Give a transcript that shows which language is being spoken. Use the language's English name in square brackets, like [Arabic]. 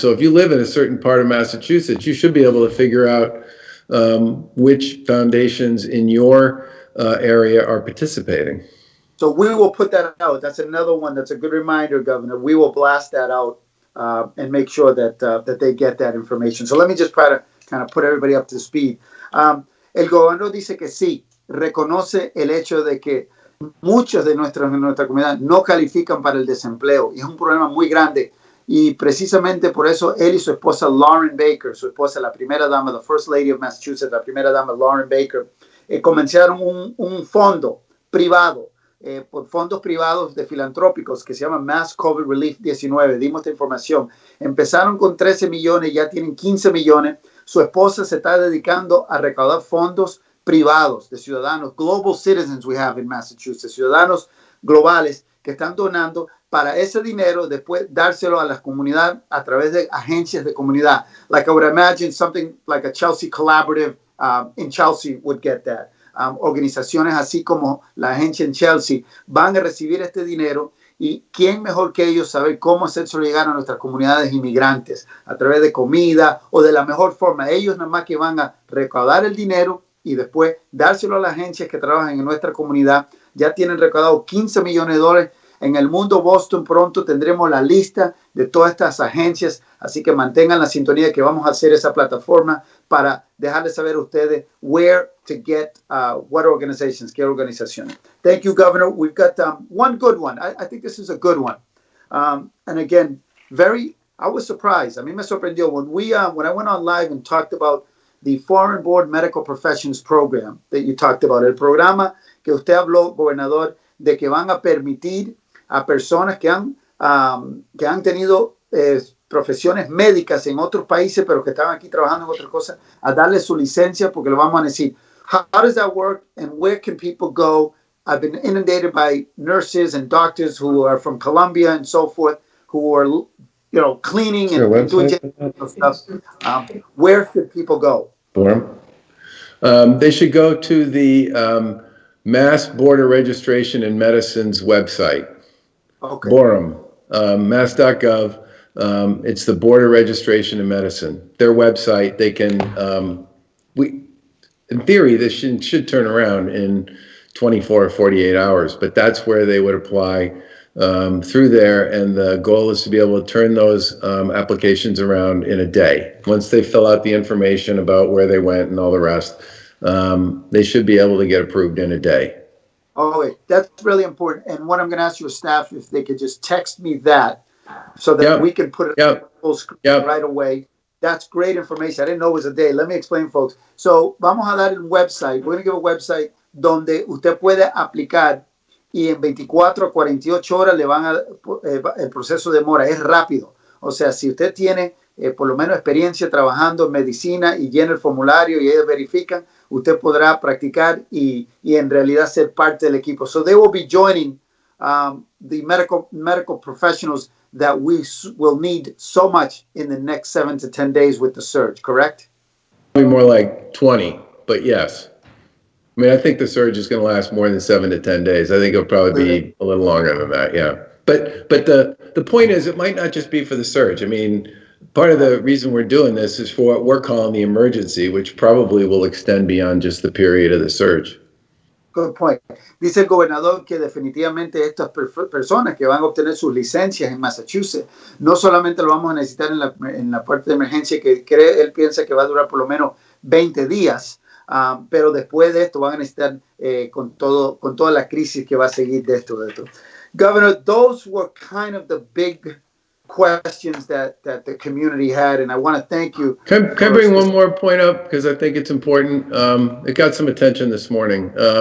[English] So if you live in a certain part of Massachusetts, you should be able to figure out which foundations in your area are participating. So we will put that out. That's another one. That's a good reminder, Governor. We will blast that out and make sure that they get that information. So let me just try to kind of put everybody up to speed. [Spanish] El gobernador dice que sí, reconoce el hecho de que muchos de nuestra comunidad no califican para el desempleo y es un problema muy grande. Y precisamente por eso él y su esposa Lauren Baker, su esposa, la primera dama, [English] the First Lady of Massachusetts, [Spanish] la primera dama Lauren Baker, comenzaron un fondo privado, por fondos privados de filantrópicos que se llama Mass COVID Relief 19. Dimos esta información. Empezaron con 13 millones, ya tienen 15 millones. Su esposa se está dedicando a recaudar fondos privados de ciudadanos, [English] global citizens we have in Massachusetts, [Spanish] ciudadanos globales que están donando para ese dinero después dárselo a la comunidad a través de agencias de comunidad. [English] Like I would imagine something like a Chelsea Collaborative in Chelsea would get that. [Spanish] Organizaciones así como la agencia en Chelsea van a recibir este dinero y quién mejor que ellos saber cómo hacérselo llegar a nuestras comunidades inmigrantes a través de comida o de la mejor forma. Ellos nada más que van a recaudar el dinero y después dárselo a las agencias que trabajan en nuestra comunidad. Ya tienen recaudado 15 millones de dólares. En el Mundo Boston pronto tendremos la lista de todas estas agencias, así que mantengan la sintonía que vamos a hacer esa plataforma para dejarles saber a ustedes [English] where to get what organizations, [Spanish] qué organizaciones. [English] Thank you, Governor. We've got one good one. I think this is a good one. And again, I was surprised. [Spanish] A mí me sorprendió [English] when I went on live and talked about [Spanish] the Foreign Board Medical Professions Program that you talked about, el programa que usted habló, gobernador, de que van a permitir a personas que han tenido profesiones médicas en otros países, pero que están aquí trabajando en otras cosas, a darle su licencia, porque lo vamos a decir. [English] How does that work, and where can people go? I've been inundated by nurses and doctors who are from Colombia and so forth, who are, cleaning and doing stuff. Where should people go? They should go to the Mass Border Registration and Medicine's website. Okay. Borum, mass.gov. It's the Border Registration and Medicine. Their website, they can, in theory, this should turn around in 24 or 48 hours, but that's where they would apply through there. And the goal is to be able to turn those applications around in a day. Once they fill out the information about where they went and all the rest, they should be able to get approved in a day. Oh, wait, that's really important. And what I'm going to ask your staff, if they could just text me that so that we can put it on full screen right away. That's great information. I didn't know it was a day. Let me explain, folks. So, [Spanish] vamos a dar el website. [English] We're going to give a website [Spanish] donde usted puede aplicar y en 24 a 48 horas le van a, el proceso demora, es rápido. O sea, si usted tiene por lo menos experiencia trabajando en medicina y llena el formulario y ellos verifican, usted podrá practicar y en realidad ser parte del equipo. [English] So they will be joining the medical professionals that we will need so much in the next 7 to 10 days with the surge, correct? Probably more like 20, but yes. I mean, I think the surge is going to last more than 7 to 10 days. I think it'll probably be a little longer than that, yeah. But the point is, it might not just be for the surge. I mean, Part of the reason we're doing this is for what we're calling the emergency, which probably will extend beyond just the period of the surge. Good point. [Spanish] Dice el gobernador que definitivamente estas personas que van a obtener sus licencias en Massachusetts no solamente lo vamos a necesitar en la parte de emergencia que él piensa que va a durar por lo menos 20 días, pero después de esto van a necesitar con toda la crisis que va a seguir de esto. [English] Governor, those were kind of the big questions that the community had, and I want to thank you. Can I bring one more point up, because I think it's important? It got some attention this morning.